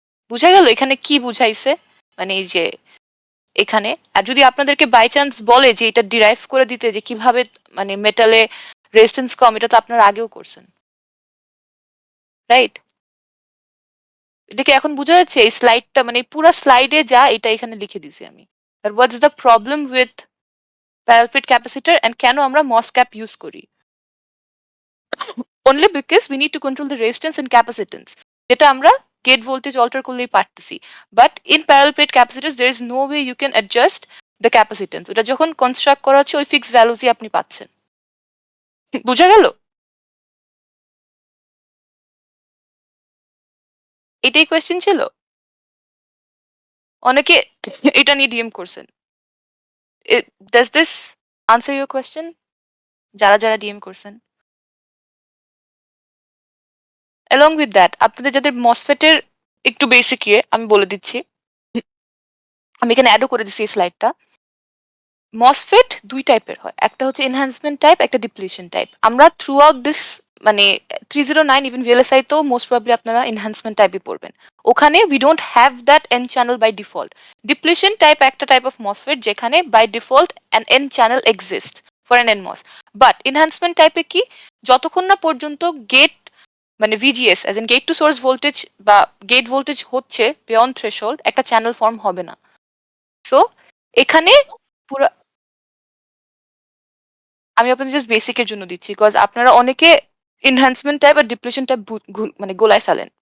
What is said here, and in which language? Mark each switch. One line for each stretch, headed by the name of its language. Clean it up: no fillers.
Bangla: বুঝা গেল এখানে কি বুঝাইছে? মানে এই যে এখানে আর যদি আপনাদেরকে বাই চান্স বলে যে এটা ডিরাইভ করে দিতে যে কিভাবে মানে মেটালে রেজিস্ট্যান্স কম, এটা তো আপনারা আগেও করছেন। রাইট? এটা কি এখন বুঝা যাচ্ছে? এই স্লাইডটা মানে পুরা স্লাইডে যা এটা এখানে লিখে দিছি আমি।
English: That what's the problem with parallel plate capacitor and
Bangla: কেন আমরা মসক্যাপ ইউজ করি?
English: only because we need to control the resistance and capacitance.
Bangla: যেটা আমরা
English: gate voltage alter
Bangla: করলেই পারতেছি।
English: But in parallel plate capacitors, there is no way you can adjust the capacitance.
Bangla: ওটা যখন construct করা হচ্ছে ওই fixed values আপনি পাচ্ছেন। বুঝা গেল? এটাই কোয়েশ্চেন ছিল? অনেকে এটা নিয়ে ডিএম করছেন।
English: Does this answer your question?
Bangla: যারা ডিএম করছেন।
English: Along with that,
Bangla: আপনাদের যাদের MOSFET এর একটু বেসিক আমি বলে দিচ্ছি। আমি এখানে অ্যাডও করে দিচ্ছি এই স্লাইডটা। MOSFET ২ টাইপের হয়। একটা হচ্ছে এনহ্যান্সমেন্ট টাইপ, একটা ডিপ্লিশন টাইপ। আমরা
English: throughout this
Bangla: মানে 309 ইভেন VLSI তেও মোস্ট প্রবাবলি আপনারা এনহ্যান্সমেন্ট টাইপই পড়বেন। ওখানে
English: we don't have that n channel by default. Depletion type একটা type of MOSFET যেখানে by default an n channel exists for an NMOS.
Bangla: But enhancement টাইপে কি যতক্ষণ না পর্যন্ত গেট মানে VGS
English: as in gate to source voltage
Bangla: বা gate voltage হচ্ছে
English: beyond threshold
Bangla: একটা চ্যানেল ফর্ম হবে না। সো এখানে পুরো আমি আপনাদের জাস্ট বেসিকের জন্য দিচ্ছি বিকজ আপনারা অনেকে এনহ্যান্সমেন্ট টাইপ আর ডিপ্লিশন টাইপ মানে গোলায় ফেলেন।